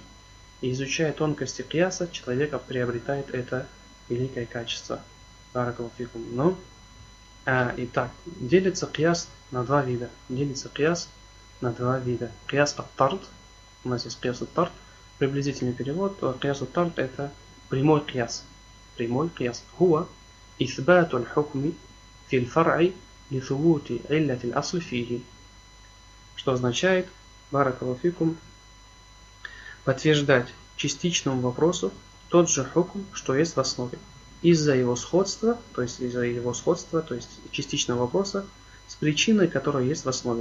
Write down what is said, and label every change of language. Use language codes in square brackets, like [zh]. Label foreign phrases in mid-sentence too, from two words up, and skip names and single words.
[ru] И изучая тонкости кияса, человек приобретает это великое качество. [ar] بارك الله فيكم. [ru] Но Итак, делится кияс на два вида. Делится кияс на два вида. [ar] قياس الطرد. [ru] У нас есть [ar] قياس الطرد. [ru] Приблизительный перевод. [ar] قياس الطرد [ru] это прямой кияс. Прямой кияс. [ar] هو إثبات الحكم في الفرع لثبوت علة الأصل فيه. [ru] Что означает, [ar] بارك الله فيكم, [ru] подтверждать частичному вопросу тот же хукм, что есть в основе. Из-за его сходства, то есть частичного вопроса с причиной, которая есть в основе.